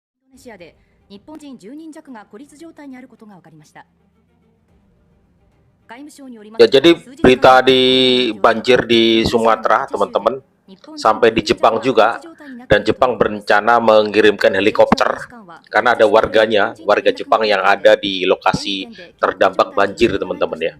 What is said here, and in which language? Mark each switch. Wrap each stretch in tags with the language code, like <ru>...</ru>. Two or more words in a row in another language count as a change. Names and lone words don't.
<ja>シアで日本人10人弱が孤立状態にあることが分かりました。</ja> <id>Ya, jadi berita di banjir di Sumatera, teman-teman, sampai di Jepang juga, dan Jepang berencana mengirimkan helikopter karena ada warga Jepang yang ada di lokasi terdampak banjir, teman-teman ya.</id>